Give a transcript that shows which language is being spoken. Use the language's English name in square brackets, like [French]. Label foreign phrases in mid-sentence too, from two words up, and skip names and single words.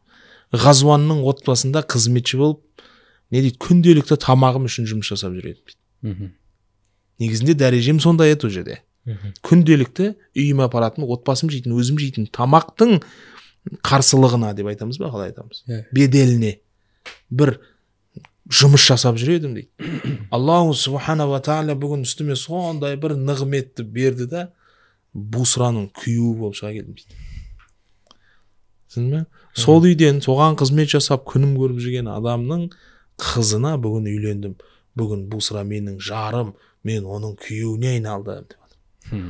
[Kazakh] Ғазванның отбасында қызметші болып, не дейді, күнделікті тамағым үшін жұмыс жасап жүреді дейді. Негізінде дәрежем сондай еді ол жерде. Күнделікті үйіме апаратын, отбасым жейтін, өзім жейтін тамақтың қарсылығына деп айтамыз ба, қалай айтамыз? Беделіне бір жұмыс жасап жүредім дейді. [Arabic] الله سبحانه وتعالى [Kazakh] бүгін үстіме сондай бір нығметті берді да, Бусраның күйеуі болып шыға келдім дейді. Сол үйден соған қызмет жасап күнім көріп жүрген адамның қызына бүгін үйлендім. Бүгін Бусра менің жарым, мен оның күйеуіне айналдым деп жатыр.